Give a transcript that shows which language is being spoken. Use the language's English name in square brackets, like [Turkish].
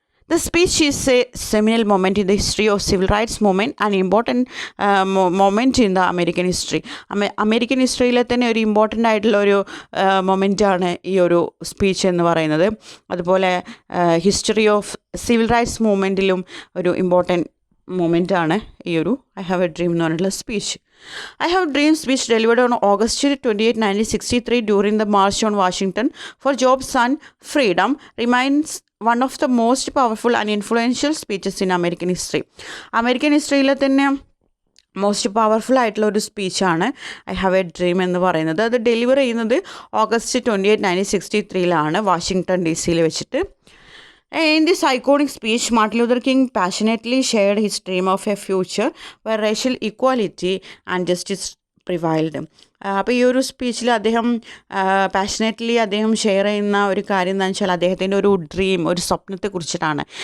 [English] The speech is a seminal moment in the history of civil rights movement, an important moment in the American history. [Malayalam] American ഹിസ്റ്ററിയിലെ തന്നെ ഒരു important ആയിട്ടുള്ള ഒരു മൊമെൻ്റാണ് ഈ ഒരു speech എന്ന് പറയുന്നത്. [English] അതുപോലെ history of civil rights മൂവ്മെൻറ്റിലും ഒരു ഇമ്പോർട്ടൻറ്റ് മൊമെൻ്റാണ് ഈ ഒരു ഐ ഹാവ് എ ഡ്രീം എന്ന് പറഞ്ഞിട്ടുള്ള speech. I Have a Dream speech delivered on August 28, 1963 during the March on Washington for Jobs and Freedom remains one of the most powerful and influential speeches in American history. American ഹിസ്റ്ററിയിലെ തന്നെ most powerful ആയിട്ടുള്ള ഒരു സ്പീച്ചാണ് I have a dream എന്ന് പറയുന്നത്. [Malayalam] അത് deliver ചെയ്യുന്നത് August 28, 1963 Washington DC വെച്ചിട്ട്. [English] In this iconic speech, Martin Luther King passionately shared his dream of a future where racial equality and justice prevailed. [Malayalam] അപ്പോൾ ഈ ഒരു സ്പീച്ചിൽ അദ്ദേഹം പാഷനേറ്റ്ലി അദ്ദേഹം ഷെയർ ചെയ്യുന്ന ഒരു കാര്യം എന്താണെന്ന് വെച്ചാൽ അദ്ദേഹത്തിൻ്റെ ഒരു ഡ്രീം, ഒരു സ്വപ്നത്തെക്കുറിച്ചിട്ടാണ്.